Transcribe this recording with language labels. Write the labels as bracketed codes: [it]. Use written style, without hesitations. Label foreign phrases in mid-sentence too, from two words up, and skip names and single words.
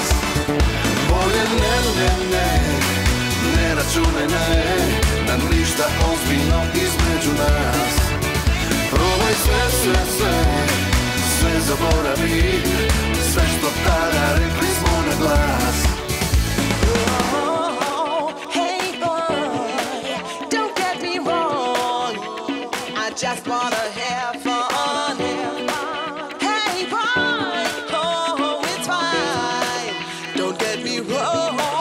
[hr] Bolje ne računaj na ništa ozbiljno između nas. Probaj sve zaboravit, sve što tada rekli smo na glas. [en] Hey boy, don't get me wrong, I just wanna have fun. Hey boy, oh it's fine, don't get me wrong.